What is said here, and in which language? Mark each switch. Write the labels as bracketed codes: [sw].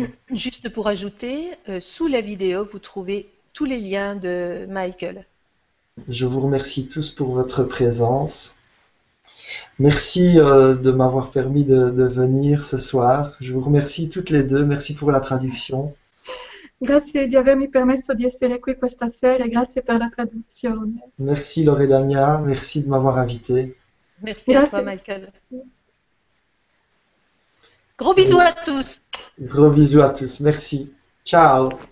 [fr] Juste pour ajouter, sous la vidéo vous trouvez tous les liens de Michael. Je vous remercie tous pour votre présence. Merci de m'avoir permis de venir ce soir. Je vous remercie toutes les deux. Merci pour la traduction. [it] Grazie di avermi permesso di essere qui questa sera e grazie per la traduzione. [fr] Merci Loredania, merci de m'avoir invité. Merci à toi Michael. Gros bisous à tous. Gros bisous à tous, merci. Ciao.